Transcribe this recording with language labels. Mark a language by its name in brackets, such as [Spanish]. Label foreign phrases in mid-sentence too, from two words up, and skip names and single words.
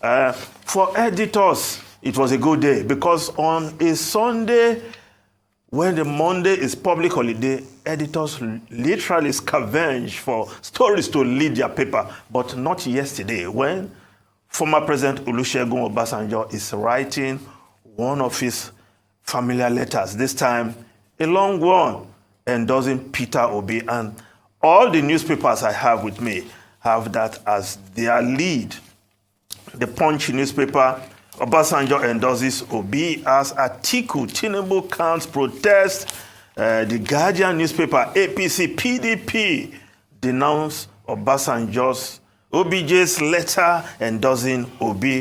[English] For editors, it was a good day because on a Sunday, when the Monday is public holiday, editors literally scavenge for stories to lead their paper, but not yesterday when former President Olusegun Obasanjo is writing one of his familiar letters, this time a long one, endorsing Peter Obi. And all the newspapers I have with me have that as their lead. The Punch newspaper, Obasanjo endorses Obi as Atiku. Tinubu counts protest. The Guardian newspaper, APC, PDP denounce OBJ's letter endorsing Obi.